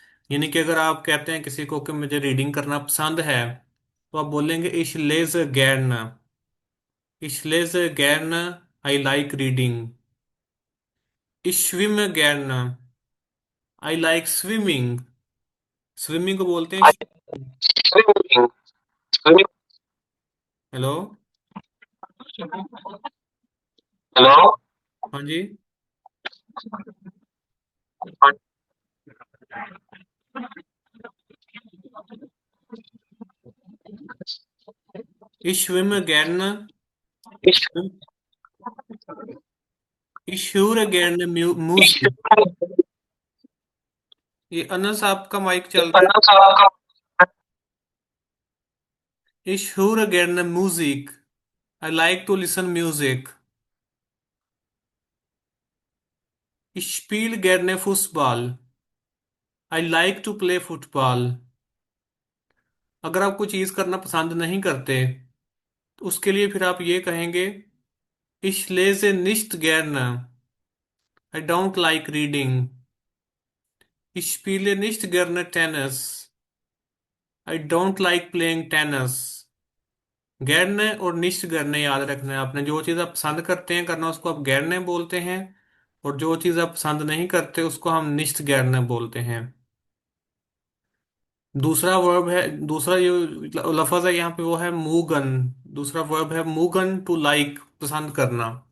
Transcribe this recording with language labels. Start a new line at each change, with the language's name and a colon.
Hindi: यानी कि अगर आप कहते हैं किसी को कि मुझे रीडिंग करना पसंद है, तो आप बोलेंगे
German: ich lese gerne, ich lese gerne,
English: I like reading,
German: ich schwimme gerne,
English: I like swimming,
Hindi: swimming को बोलते हैं हेलो, हेलो। हाँ जी,
German: ich schwimme gerne, ich höre gerne Musik।
Hindi: ये अनस आपका माइक चल रहा है।
German: Ich höre gerne Musik,
English: I like to listen music।
German: Ich spiele gerne Fußball,
English: I like to play football। अगर आप कोई चीज करना पसंद नहीं करते, तो उसके लिए फिर आप ये कहेंगे
German: Ich lese nicht gerne,
English: I don't like reading।
German: Ich spiele nicht gerne Tennis,
English: I don't like playing tennis।
Hindi: गैरने और निश्च गैरने याद रखना है आपने, जो चीज़ आप पसंद करते हैं करना उसको आप गैरने बोलते हैं, और जो चीज़ आप पसंद नहीं करते उसको हम निश्च गैरने बोलते हैं। दूसरा वर्ब है, दूसरा जो लफ्ज है यहाँ पे वो है मूगन, दूसरा वर्ब है मूगन टू लाइक, पसंद करना।